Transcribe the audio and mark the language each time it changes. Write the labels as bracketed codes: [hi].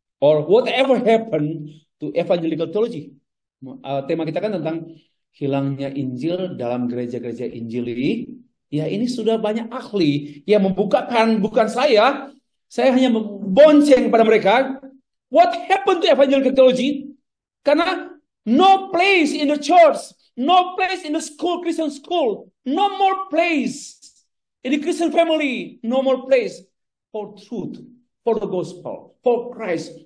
[en] Or whatever happened to evangelical theology. [id] Tema kita kan tentang hilangnya Injil dalam gereja-gereja Injili. Ya ini sudah banyak ahli yang membukakan, bukan saya. Saya hanya membonceng pada mereka. [en] What happened to evangelical theology? [id] Karena [en] no place in the church. No place in the school, Christian school. No more place. In the Christian family, no more place for truth, for the gospel, for Christ.